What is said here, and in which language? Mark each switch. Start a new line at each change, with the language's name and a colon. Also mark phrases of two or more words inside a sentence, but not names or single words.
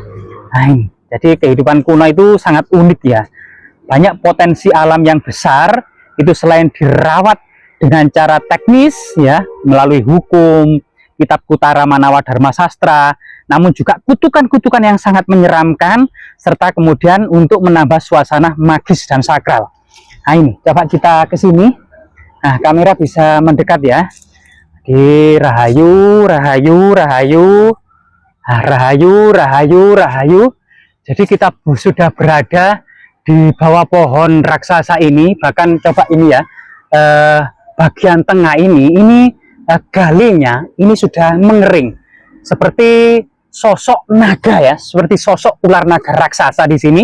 Indonesian: Nah, jadi kehidupan kuno itu sangat unik ya, banyak potensi alam yang besar itu selain dirawat dengan cara teknis ya, melalui hukum, kitab Kutara Manawa Dharma Sastra, namun juga kutukan-kutukan yang sangat menyeramkan, serta kemudian untuk menambah suasana magis dan sakral. Nah ini, coba kita ke sini. Nah, kamera bisa mendekat ya. Di rahayu, rahayu, rahayu. Nah, rahayu, rahayu, rahayu. Jadi kita sudah berada di bawah pohon raksasa ini. Bahkan coba ini ya, bagian tengah ini galinya ini sudah mengering. Seperti sosok naga ya, seperti sosok ular naga raksasa di sini.